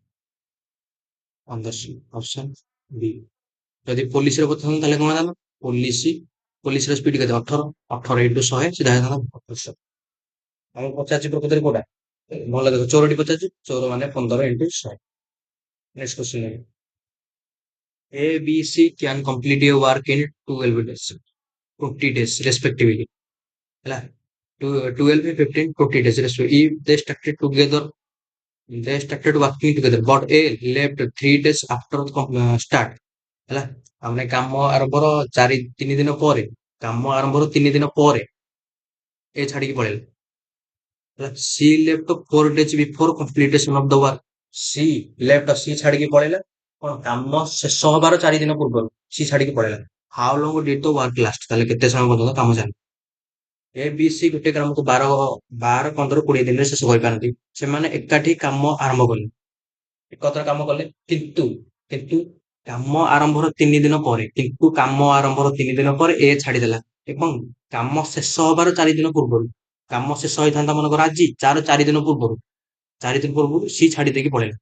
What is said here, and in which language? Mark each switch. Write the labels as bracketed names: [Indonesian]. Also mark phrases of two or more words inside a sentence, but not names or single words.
[Odia] 1500। [English] option B. [Odia] ଯଦି ପୋଲିସରେ ପଚାରିଥାନ୍ତା ତାହେଲେ କଣ ହେଇଥାନ୍ତା? ପୋଲିସର ସ୍ପିଡ କେତେ? 18, 18 ଇଣ୍ଟୁ 100 ସିଧା ହେଇଥାନ୍ତା 1500। ଆମକୁ ପଚାରୁଛି ପ୍ରକୃତରେ କୋଉଟା? ଭଲ ଦେଖ, ଚୋରଟି ପଚାରୁଛି, ଚୋର ମାନେ 15 ଇଣ୍ଟୁ 100। [English] next question. A, B, C can complete a work in 12 days, 20 days respectively. [Odia] ହେଲା, 12, 15, 20 [English] days respectively. If they started working together, but A left 3 days after start। [Odia] ହେଲା, ଆମେ କାମ ଆରମ୍ଭର 3 ଦିନ ପରେ, କାମ ଆରମ୍ଭର 3 ଦିନ ପରେ ଏ ଛାଡିକି ପଳେଇଲା। ହେଲା, [English] C left 4 days before completion of the work। [Odia] C ଛାଡିକି ପଳେଇଲା କଣ? କାମ ଶେଷ ହବାର 4 ଦିନ ପୂର୍ବରୁ C ଛାଡିକି ପଳେଇଲା। [English] How long did the work last? [Odia] ତାହେଲେ କେତେ ସମୟ ପର୍ଯ୍ୟନ୍ତ କାମ ଚାଲେ? A, B, C ଗୋଟେ କାମକୁ 12, 15, 20 ଦିନରେ ଶେଷ କରିପାରନ୍ତି। ସେମାନେ ଏକାଠି କାମ ଆରମ୍ଭ କଲେ, ଏକତ୍ର କାମ କଲେ, କିନ୍ତୁ କାମ ଆରମ୍ଭର 3 ଦିନ ପରେ, କାମ ଆରମ୍ଭର 3 ଦିନ ପରେ ଏ ଛାଡିଦେଲା ଏବଂ କାମ ଶେଷ ହବାର 4 ଦିନ ପୂର୍ବରୁ, କାମ ଶେଷ ହେଇଥାନ୍ତା ମନେକର ଆଜି, 4 ଦିନ ପୂର୍ବରୁ ସି ଛାଡି ଦେଇକି ପଳେଇଲା।